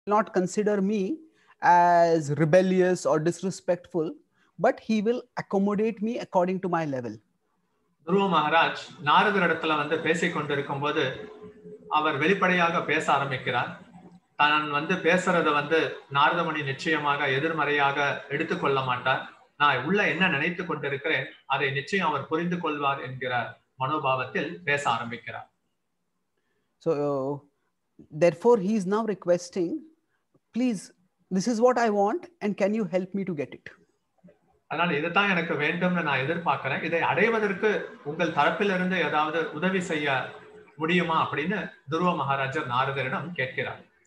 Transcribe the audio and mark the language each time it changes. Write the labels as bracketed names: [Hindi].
[English] not consider me as rebellious or disrespectful, but he will accommodate me according to my level. [Tamil] துருவ மகாராஜ் நாரதர் இடத்துல வந்து பேசிக் கொண்டிருக்கும் போது அவர் வெளிப்படையாக பேச ஆரம்பிக்கிறார். தான் வந்து பேசுறத வந்து நாரதமுனி நிச்சயமாக எதிர்மறையாக எடுத்துக்கொள்ள மாட்டார். நான் உள்ள என்ன நினைத்து கொண்டிருக்கிறேன் அதை நிச்சயம் அவர் புரிந்து கொள்வார் என்கிற மனோபாவத்தில் பேச ஆரம்பிக்கிறார். [English] So therefore he is now requesting, please, this is what I want and can you help me to get it? [Tamil] அதனால இதுதான் எனக்கு வேண்டும்னு நான் எதிர்பார்க்கிறேன். இதை அடைவதற்கு உங்கள் தரப்பிலிருந்து ஏதாவது உதவி செய்ய முடியுமா அப்படின்னு துருவ மகாராஜர் நாரதரிடம் கேட்கிறார்.